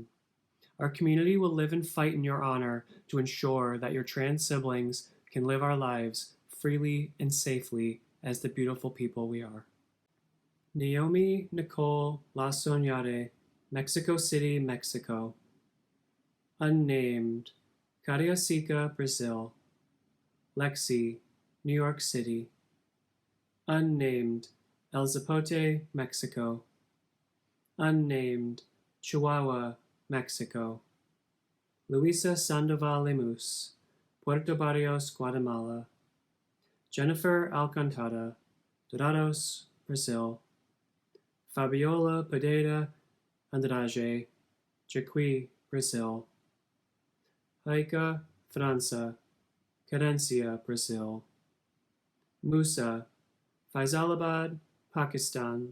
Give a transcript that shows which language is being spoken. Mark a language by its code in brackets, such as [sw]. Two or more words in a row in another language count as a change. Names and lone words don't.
[en] Our community will live and fight in your honor to ensure that your trans siblings can live our lives freely and safely as the beautiful people we are. Naomi Nicole La Soñare, Mexico City, Mexico. Unnamed, Cariacica, Brazil. Lexi, New York City. Unnamed, El Zapote, Mexico. Unnamed, Chihuahua, Mexico. Luisa Sandoval Lemus, Puerto Barrios, Guatemala. Jennifer Alcantara, Dorados, Brazil. Fabiola Pedreira Andrade, Jacuí, Brazil. Haika França, Cadencia, Brazil. Musa, Faisalabad, Pakistan.